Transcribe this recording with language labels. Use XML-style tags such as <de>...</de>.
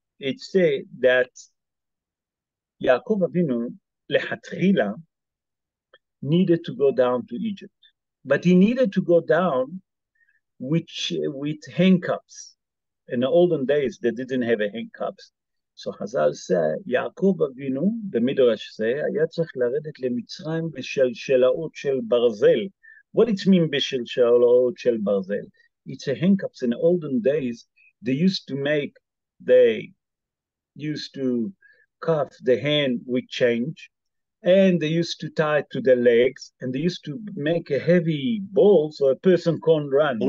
<en>It said that Yaakov Avinu lechatchila needed to go down to Egypt, but he needed to go down with handcuffs. In the olden days, they didn't have a handcuffs. So Chazal say, Yaakov Avinu,</en> <he>במדרש זה, היה צריך לרדת למצרים בשלשלאות של ברזל.</he> <en>What it means</en> <he>בשלשלאות של ברזל?</he> <en>It's a handcuffs. In the olden days, they used to cuff the hand with change, and they used to tie it to the legs, and they used to make a heavy ball so a person can't run.</en>